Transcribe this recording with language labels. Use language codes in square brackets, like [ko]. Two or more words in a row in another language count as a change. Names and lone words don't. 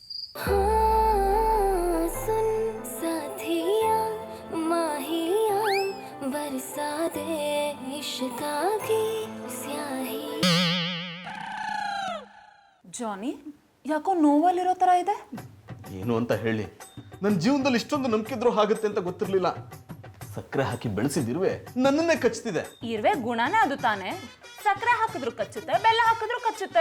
[hi] हाँ, सुन साथिया माहिया बरसा दे इश्का की स्याही. [kn] ಜಾನಿ ಯಾಕೋ ನೋವಲ್ಲಿರೋ ಥರ ಇದೆ. ಏನು ಅಂತ ಹೇಳಿ, ನನ್ನ ಜೀವನದಲ್ಲಿ ಇಷ್ಟೊಂದು ನಂಬಿಕಿದ್ರು ಆಗುತ್ತೆ ಅಂತ ಗೊತ್ತಿರಲಿಲ್ಲ. ಸಕ್ಕರೆ ಹಾಕಿ ಬೆಳೆಸಿದಿರುವೆ ನನ್ನನ್ನೇ ಕಚ್ತಿದೆ. ಇರುವೆ ಗುಣನೇ ಅದು ತಾನೆ. ಸಕ್ಕರೆ ಹಾಕಿದ್ರು ಕಚ್ಚುತ್ತೆ, ಬೆಲ್ಲ ಹಾಕಿದ್ರು ಕಚ್ಚುತ್ತೆ.